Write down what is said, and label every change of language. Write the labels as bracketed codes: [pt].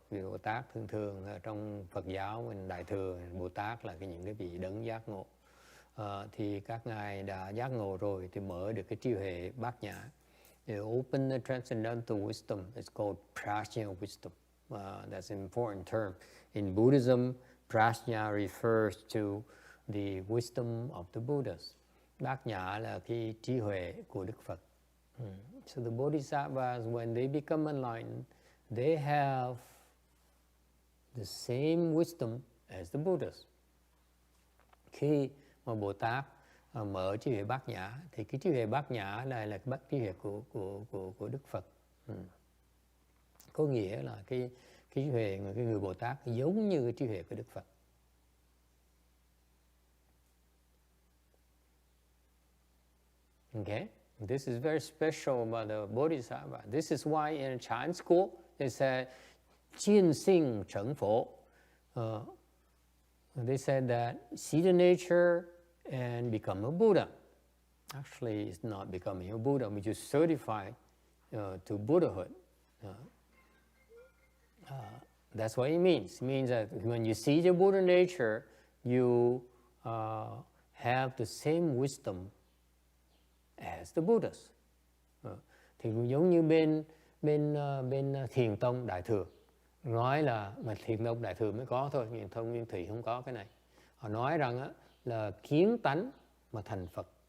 [vi] Vị Bồ Tát thường trong Phật giáo mình đại thừa Bồ Tát là những cái vị đấng giác ngộ, thì các ngài đã giác ngộ rồi thì mở được cái trí huệ bát nhã. [en] They open the transcendental wisdom. It's called prajna wisdom. That's an important term. In Buddhism, prajna refers to the wisdom of the Buddhas. [vi] Bát nhã là cái trí huệ của Đức Phật. [en] So the Bodhisattvas, when they become enlightened, they have the same wisdom as the Buddhas. [vi] Khi mà Bồ Tát mở trí huệ bát nhã, thì cái trí huệ bát nhã này là cái trí huệ của Đức Phật. Có nghĩa là cái trí huệ của cái người Bồ Tát giống như cái trí huệ của Đức Phật. [en] Okay? This is very special about the Bodhisattva. This is why in Chan school they say, [zh] 见性成佛. [en] They said that see the nature and become a Buddha. Actually, it's not becoming a Buddha, which is certified to Buddhahood. That's what it means. It means that when you see the Buddha nature, you have the same wisdom as the Buddhas. [vi] Thì cũng giống như bên Thiền tông Đại thừa nói là mà Thiền tông Đại thừa mới có thôi, Thiền tông Nguyên Thủy không có cái này. Họ nói rằng á, là kiến tánh mà thành Phật.